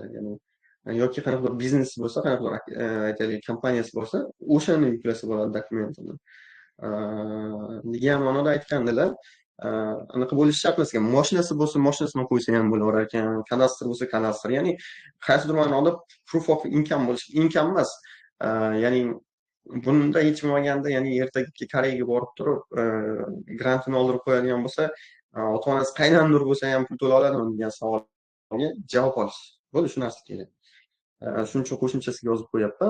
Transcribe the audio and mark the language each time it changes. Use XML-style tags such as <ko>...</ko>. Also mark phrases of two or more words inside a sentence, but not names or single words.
<uz>Ya'ni yoki qanaqadir biznes bo'lsa, qanaqadir aytaylik kompaniyasi bo'lsa, o'shani yuklasa bo'ladi dokumentini. degan ma'noda aytgandilar. Anaqa bo'lishi shart emas ekan. Mashinasi bo'lsa, mashinasini qo'ysa ham bo'laverar ekan. Kadastr bo'lsa, kadastr. Ya'ni qaysidir ma'noda</uz> <en>proof of income</en> <uz>bo'lishi, income emas. Ya'ni bunda yetishmaganda, ya'ni ertaga Koreyaga borib turib, grantini oldirib qo'yadigan bo'lsa, ota-onasi qaynandir bo'lsa ham pul to'la oladimi degan savolga javob olish. Bo'ldi, shu narsa kerak. Shuning uchun qo'shimchasiga yozib qo'yapman.</uz>